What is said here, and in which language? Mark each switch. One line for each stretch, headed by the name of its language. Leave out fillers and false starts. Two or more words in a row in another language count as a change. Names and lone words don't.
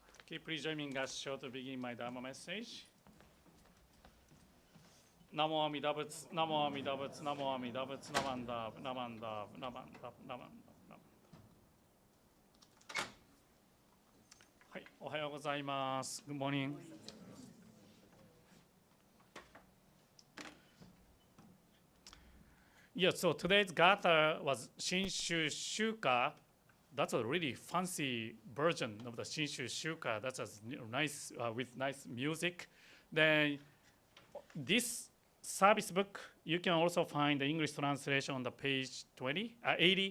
English: Okay, please join me in God's show to begin my Dharma message.
Sanskrit: Namo Amitabhats, Namo Amitabhats, Namo Amitabhats, Namandab, Namandab, Namandab, Namandab.
Japanese: はい、おはようございます。
English: Good morning. Yeah, so today's gather was Shinshu Shuka. That's a really fancy version of the Shinshu Shuka. That's a nice with nice music. Then this service book, you can also find the English translation on the page 80.